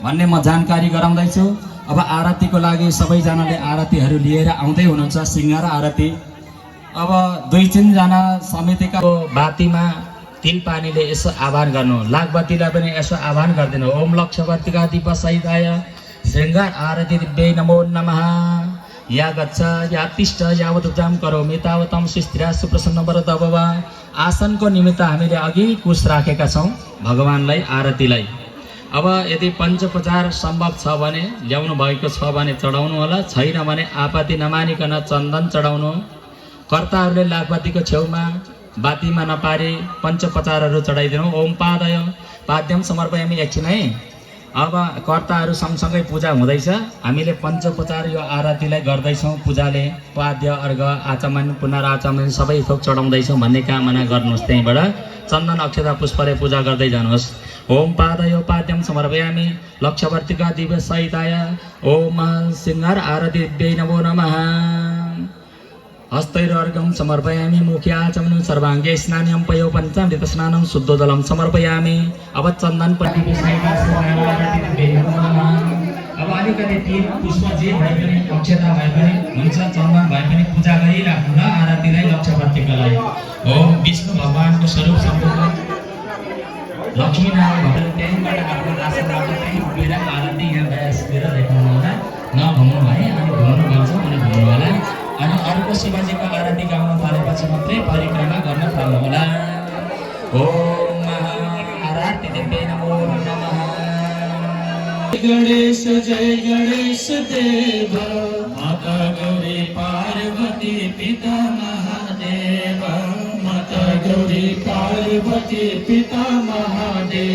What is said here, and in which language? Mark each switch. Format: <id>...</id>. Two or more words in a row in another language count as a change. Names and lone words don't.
<ne>भन्ने म जानकारी गराउँदैछु। अब आरतीको लागि सबैजनाले आरतीहरू लिएर आउँदै हुनुहुन्छ, सिंगार आरती। अब 2-3 जना समितिका बातीमा तिल पानीले यसो आह्वान गर्नु, लागबत्तीलाई पनि यसो आह्वान गरिदिनु।</ne> <sa>ओम लक्षवर्तिका दीप सहिताय श्रृंगार आरती दिव्यै नमो नमः। या गच्छ या तिष्ठ यावदुजाम करोमि तावतम सुस्थिरा सुप्रसन्न वरद भव।</sa> <ne>आसनको निमित्त हामीले अघि कुश राखेका छौं भगवानलाई, आरतीलाई। अब यदि पञ्चोपचार सम्भव छ भने ल्याउनु भएको छ भने चढाउनु होला, छैन भने आपत्ति नमानिकन चन्दन चढाउनु। कर्ताहरूले लागबत्तीको छेउमा बातीमा नपारी पञ्चोपचारहरू चढाइदिनु।</ne> <sa>ओम पादय पाद्यम समर्पयामि।</sa> <ne>एकछिन है, अब कर्ताहरू सँगसँगै पूजा हुँदैछ, हामीले पञ्चोपचार यो आरतीलाई गर्दैछौँ। पूजाले पाद्य अर्घ आचमन पुनराचमन सबै थोक चढाउँदैछौँ भन्ने कामना गर्नुहोस्। त्यहीँबाट चन्दन अक्षता पुष्पले पूजा गर्दै जानुहोस्।</ne> <sa>ओम पादयो पाद्यम समर्पयामि लक्षवर्तिका दिव्य सहिताय ओम सिंगार आरती दिव्यै नमो नमः। हस्तैर्घं समर्पयामि मुखे आचमनं सर्वाङ्गे स्नानं पयो पञ्चामृत स्नानं शुद्धोदलं समर्पयामि।</sa> <ne>अब चन्दन पट्टिको सहित अब अलिकति तिल पुष्प जे भए पनि अक्षता भए पनि हुन्छ, चन्दन भए पनि पूजा गरिराख्नु ल आरतीलाई लक्षवर्तिको लागि। ओम विष्णु भगवानको स्वरूप सम्पूर्ण लक्ष्मीनारायण भगवान त्यहीँबाट आफ्नो आशीर्वाद त्यहीँ उभिएर आरती यहाँ बयासतिर देखाउनु होला। नघुम्नु है, अनि घुम्नु भन्छ भने घुम्नु होला। अनि अर्को शिवजीको आरती गाउन थालेपछि मात्रै परिक्रमा गर्न थाल्नु होला।</ne> <sa>ओम आरती दिव्यै नमो नमः।</sa> <hi>गणेश जय गणेश देव माता गौरी पार्वती पिता महादेव। माता गौरी पार्वती पिता महादेव।</hi>